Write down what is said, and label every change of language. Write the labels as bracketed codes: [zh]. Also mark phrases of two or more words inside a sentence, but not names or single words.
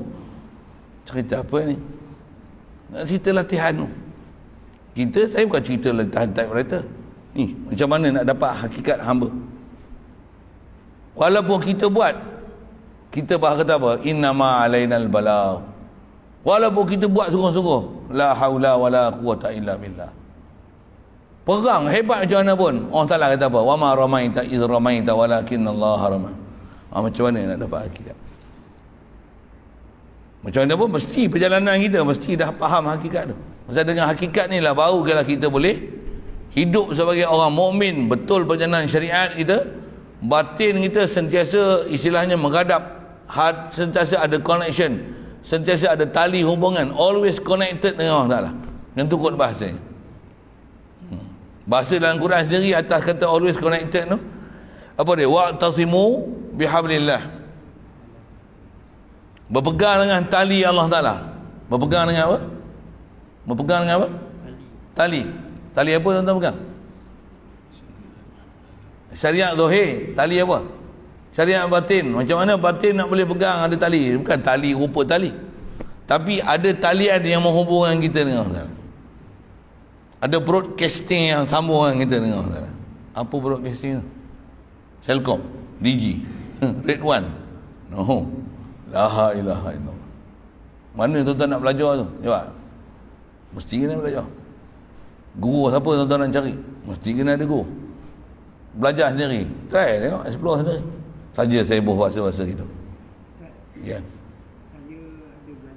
[ms] Cerita apa ni? Nak cerita latihan tu. Saya bukan cerita latihan typewriter. Ni, macam mana nak dapat hakikat hamba. Walaupun kita buat, kita kata apa? [ar] إنما علينا البلاغ. [ms] Walaupun kita buat sungguh-sungguh, [ar] لا حول ولا قوة إلا بالله. [ms] Perang hebat macam mana pun, Allah Ta'ala kata apa? [ar] وما رميت إذ رميت ولكن الله رمى. [ms] Macam mana nak dapat hakikat? Macam mana pun mesti perjalanan kita mesti dah faham hakikat tu. Pasal dengan hakikat ni lah baru kita boleh hidup sebagai orang mukmin, betul perjalanan syariat kita. Batin kita sentiasa istilahnya menghadap, sentiasa ada connection, sentiasa ada tali hubungan, [en] always connected [ms] dengan Allah Ta'ala. Yang tu kot bahasa. Bahasa dalam Quran sendiri atas kata [en] always connected [ms] tu, apa dia? [ar] واعتصموا بحبل الله. [ms] Berpegang dengan tali Allah Ta'ala. Berpegang dengan apa? Berpegang dengan apa? Tali. Tali apa tuan-tuan pegang? Syariat zahir. Tali apa? Syariat batin. Macam mana batin nak boleh pegang ada tali? Bukan tali rupa tali, tapi ada talian yang menghubungkan kita dengan Allah Ta'ala. Ada broadcasting yang sambungkan kita dengan Allah Ta'ala. Apa broadcasting tu? Celcom, Digi, Red One. No. [ar] لا إله إلا الله. [ms] Mana tuan-tuan nak belajar tu? Jawab. Mesti kena belajar. Guru siapa tuan-tuan nak cari? Mesti kena ada guru. Belajar sendiri. Try tengok, explore sendiri. Saja saya bahasa-bahasa gitu. Ya. Saya ada